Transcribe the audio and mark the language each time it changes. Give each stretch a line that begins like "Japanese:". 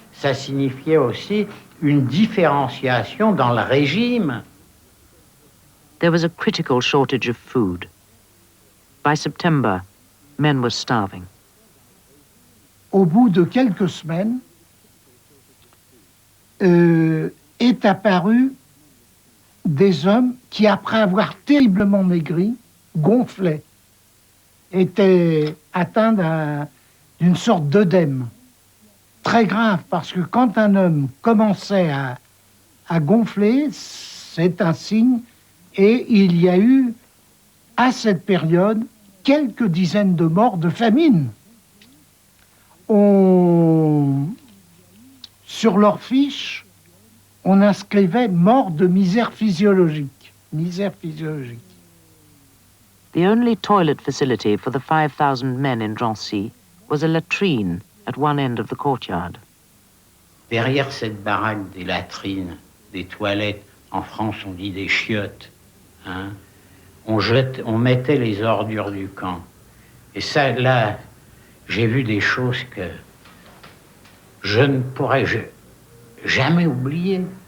French: Ça signifiait aussi une différenciation dans le régime.
English: There was a critical shortage of food. By September, men were starving.
French: Au bout de quelques semaines, est apparu des hommes qui, après avoir terriblement maigri, gonflaient, étaient atteints d'une sorte d'œdème. Très grave, parce que quand un homme commençait à gonfler, c'est un signe, et il y a eu, à cette période, quelques dizaines de morts de famine. Sur leur fiche, on inscrivait mort de misère physiologique. Misère physiologique.
English: The only toilet facility for the 5,000 men in Drancy was a latrine at one end of the courtyard.
French: Derrière cette baraque des latrines, des toilettes, en France on dit des chiottes, hein, on mettait les ordures du camp. Et ça, là, j'ai vu des choses que je ne pourrais jamais oublier.